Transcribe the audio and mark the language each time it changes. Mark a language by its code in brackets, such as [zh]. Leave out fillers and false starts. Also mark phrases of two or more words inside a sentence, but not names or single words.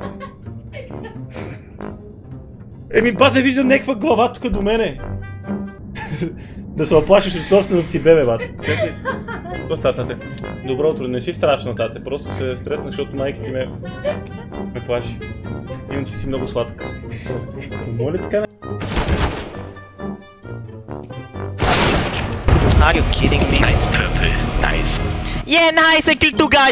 [bg] Еми, бате, виждам някаква глава тук до мене. Да се оплашиш от собственото си бебе, бате. Чакай. Какво става, тате? Добро утро, не си страшна, тате. Просто се стреснах, защото майка ти ме плаши. Иначе си много сладка. Моля така не? [en] Are you kidding me? Nice purple, nice. Yeah, nice, I killed two guys!